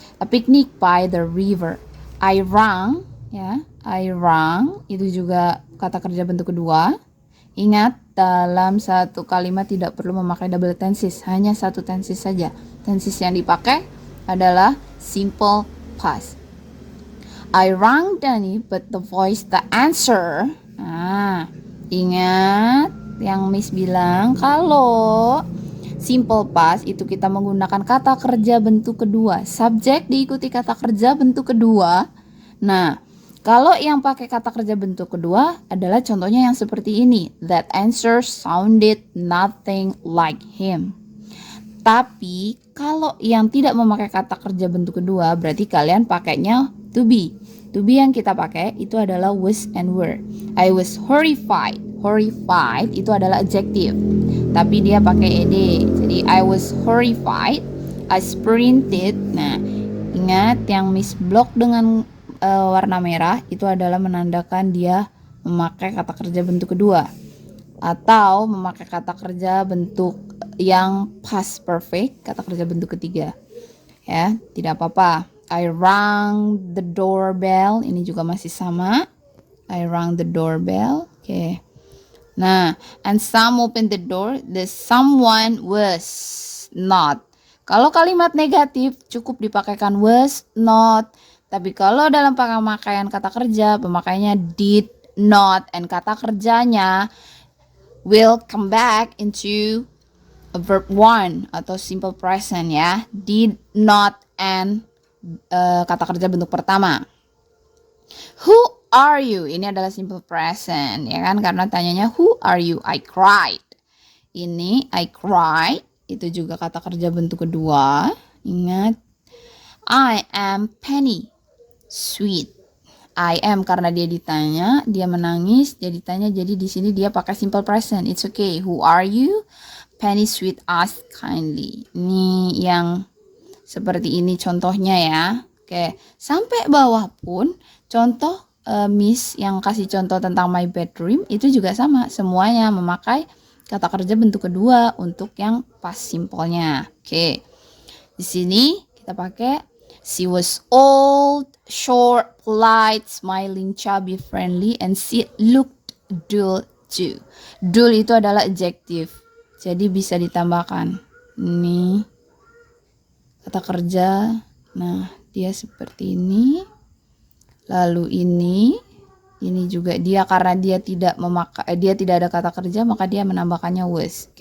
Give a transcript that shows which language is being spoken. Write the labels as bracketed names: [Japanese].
[English] A picnic by the river. I rang, ya. [Indonesian] I rang itu juga kata kerja bentuk kedua. Ingat, dalam satu kalimat tidak perlu memakai double tenses, hanya satu tenses saja. Tenses yang dipakai adalah simple past. [English] I rang Danny, but the voice the answer. [Indonesian] Nah, ingat yang Miss bilang kalau simple past itu kita menggunakan kata kerja bentuk kedua. Subjek diikuti kata kerja bentuk kedua. Nah, kalau yang pakai kata kerja bentuk kedua adalah contohnya yang seperti ini. [English] That answer sounded nothing like him. [Indonesian] Tapi kalau yang tidak memakai kata kerja bentuk kedua, berarti kalian pakainya to be. [English] To be [Indonesian] yang kita pakai itu adalah [English] was and were. I was horrified. [Indonesian] Horrified itu adalah adjective, tapi dia pakai ed. [English] Jadi I was horrified. I sprinted. [Indonesian] Nah, ingat yang Miss block dengan warna merah itu adalah menandakan dia memakai kata kerja bentuk kedua atau memakai kata kerja bentuk yang past perfect, kata kerja bentuk ketiga. Ya, tidak apa-apa. [English] I rang the doorbell, [Indonesian] ini juga masih sama. [English] I rang the doorbell. Oke. Nah, and some opened the door, the someone was not. [Indonesian] Kalau kalimat negatif cukup dipakaikan was not. Tapi kalau dalam pemakaian kata kerja, pemakaiannya did not, and kata kerjanya [English] will come back into a verb one [Indonesian] atau simple present ya. [English] Did not and [Indonesian] kata kerja bentuk pertama. [English] Who are you? [Indonesian] Ini adalah simple present ya kan, karena tanyanya [English] who are you? I cried. [Indonesian] Ini [English] I cried [Indonesian] itu juga kata kerja bentuk kedua. [English] Ingat, I am Penny. Sweet. [Indonesian] I am karena dia ditanya, dia menangis, jadi tanya, jadi di sini dia pakai simple present. [English] It's okay. Who are you? Penny Sweet asked kindly. [Indonesian] Ini yang seperti ini contohnya ya. Oke, sampai bawah pun contoh Miss yang kasih contoh tentang my bedroom itu juga sama. Semuanya memakai kata kerja bentuk kedua untuk yang past simple-nya. Oke. Di sini kita pakai [English] she was old, short, polite, smiling, chubby, friendly, and she looked dull too. [Indonesian] Dull itu adalah adjective, jadi bisa ditambahkan. Ini kata kerja. Nah, dia seperti ini. Lalu ini juga dia karena dia tidak ada kata kerja, maka dia menambahkannya was.